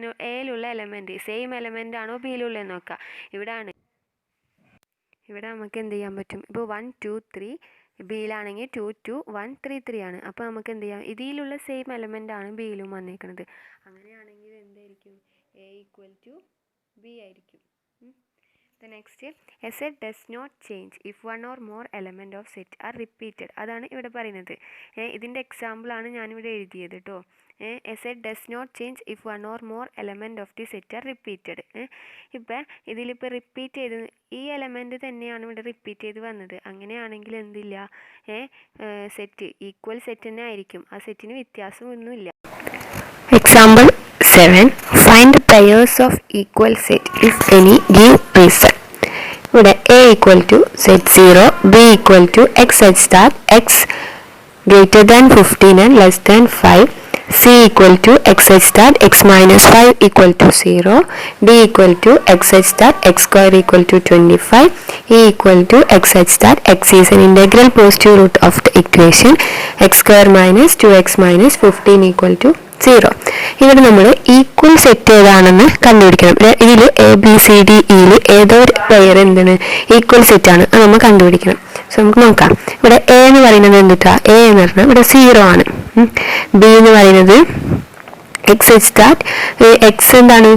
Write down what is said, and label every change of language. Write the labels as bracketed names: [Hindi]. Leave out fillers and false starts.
[Malayalam] എയിലുള്ള element same element ആണോ ബിയിലുള്ളതെന്ന് നോക്കാം. ഇവിടെ നമുക്ക് എന്ത് ചെയ്യാൻ പറ്റും? ഇപ്പോൾ 1, 2, 3 ബിയിലാണെങ്കിൽ 2, 2, 1, 3, 3 ആണ്. അപ്പോൾ നമുക്ക് എന്ത് ചെയ്യാം? ഇതിലുള്ള സെയിം എലമെൻ്റ് ആണ് ബിയിലും വന്നിരിക്കുന്നത്. അങ്ങനെയാണെങ്കിൽ എന്തായിരിക്കും? എ ഈക്വൽ ടു ബി ആയിരിക്കും. [English] The next, a set does not change if one or more element of set are repeated. [Malayalam] അതാണ് ഇവിടെ പറയുന്നത്. ഇതിൻ്റെ എക്സാമ്പിളാണ് ഞാനിവിടെ എഴുതിയത് കേട്ടോ. [English] a set does not change if one or more element of the set are repeated. [Malayalam] ഇപ്പം ഇതിലിപ്പോൾ റിപ്പീറ്റ് ചെയ്ത് ഈ എലമെൻറ്റ് തന്നെയാണ് ഇവിടെ റിപ്പീറ്റ് ചെയ്ത് വന്നത്. അങ്ങനെയാണെങ്കിൽ എന്തില്ല? സെറ്റ് ഈക്വൽ സെറ്റ് തന്നെ ആയിരിക്കും. ആ സെറ്റിന് വ്യത്യാസമൊന്നുമില്ല. Example 7. [English] Find the pairs of equal set if any give reason. ഇവിടെ a equal to set 0, b equal to x such that x greater than 15 and less than 5, c equal to x such that x minus 5 equal to 0, d equal to x such that x square equal to 25, e equal to x such that x is an integral positive root of the equation x square minus 2x minus 15 equal to 0. [Malayalam] ഇവിടെ നമ്മൾ equal set ഏതാണെന്ന് കണ്ടുപിടിക്കണം. ഇതിൽ A B C D ഇയിൽ ഏതോ ഒരു pair എന്താണ്? Equal set ആണ്. അത് നമ്മൾ കണ്ടുപിടിക്കണം. സോ നമുക്ക് നോക്കാം. ഇവിടെ എ എന്ന് പറയുന്നത് എന്തിട്ടാ? എ എന്ന് പറഞ്ഞാൽ ഇവിടെ 0 ആണ്. ബി എന്ന് പറയുന്നത് എക്സ് സച്ച് ദാറ്റ് എക്സ് എന്താണ്?